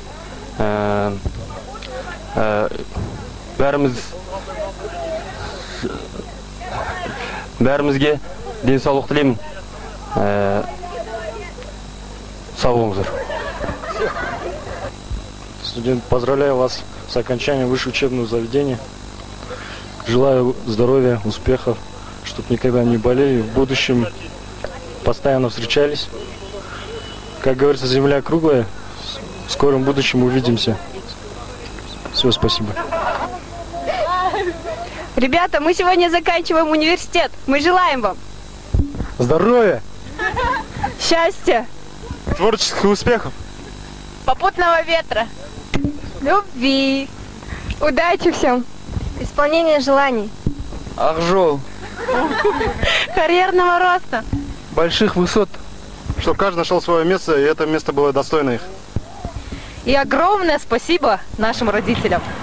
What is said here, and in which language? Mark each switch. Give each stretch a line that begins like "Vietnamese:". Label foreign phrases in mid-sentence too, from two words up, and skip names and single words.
Kazakh: Бәрімізге денсаулық тілеймін. Сау болыңыздар.
Russian: Студент, поздравляю вас с окончанием высшего учебного заведения. Желаю здоровья, успехов, чтобы никогда не болели, в будущем постоянно встречались. Как говорится, земля круглая, в скором будущем увидимся. Все, спасибо. Ребята, мы сегодня заканчиваем университет. Мы желаем вам Здоровья, счастья, творческих успехов, попутного ветра, любви, удачи всем, исполнения желаний,
Kazakh: ақ жол,
Russian: карьерного роста, больших высот, чтобы каждый нашел свое место, и это место было достойно их. и огромное спасибо нашим родителям.